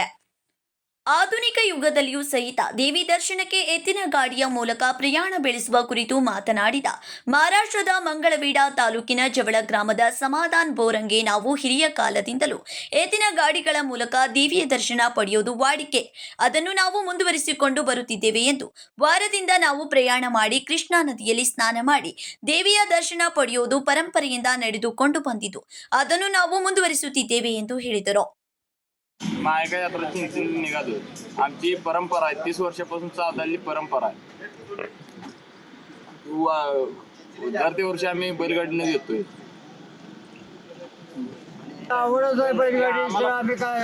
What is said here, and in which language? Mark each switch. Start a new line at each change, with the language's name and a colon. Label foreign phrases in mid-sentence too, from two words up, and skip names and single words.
Kannada: ಆಧುನಿಕ ಯುಗದಲ್ಲಿಯೂ ಸಹಿತ ದೇವಿ ದರ್ಶನಕ್ಕೆ ಎತ್ತಿನ ಗಾಡಿಯ ಮೂಲಕ ಪ್ರಯಾಣ ಬೆಳೆಸುವ ಕುರಿತು ಮಾತನಾಡಿದ ಮಹಾರಾಷ್ಟ್ರದ ಮಂಗಳವೇಢ ತಾಲೂಕಿನ ಜವಳ ಗ್ರಾಮದ ಸಮಾಧಾನ್ ಬೋರಂಗೆ, ನಾವು ಹಿರಿಯ ಕಾಲದಿಂದಲೂ ಎತ್ತಿನ ಗಾಡಿಗಳ ಮೂಲಕ ದೇವಿಯ ದರ್ಶನ ಪಡೆಯೋದು ವಾಡಿಕೆ, ಅದನ್ನು ನಾವು ಮುಂದುವರಿಸಿಕೊಂಡು ಬರುತ್ತಿದ್ದೇವೆ ಎಂದು, ವಾರದಿಂದ ನಾವು ಪ್ರಯಾಣ ಮಾಡಿ ಕೃಷ್ಣಾ ನದಿಯಲ್ಲಿ ಸ್ನಾನ ಮಾಡಿ ದೇವಿಯ ದರ್ಶನ ಪಡೆಯೋದು ಪರಂಪರೆಯಿಂದ ನಡೆದುಕೊಂಡು ಬಂದಿದ್ದು, ಅದನ್ನು ನಾವು ಮುಂದುವರಿಸುತ್ತಿದ್ದೇವೆ ಎಂದು ಹೇಳಿದರು.
Marathi: मायका यात्रा चिंचणी निघालो. आमची परंपरा आहे, 30 वर्षापासून चाललेली परंपरा आहे. दर ते वर्षी आम्ही बैलगाडीने येतोय. आवडच आहे बैलगाडी. आम्ही काय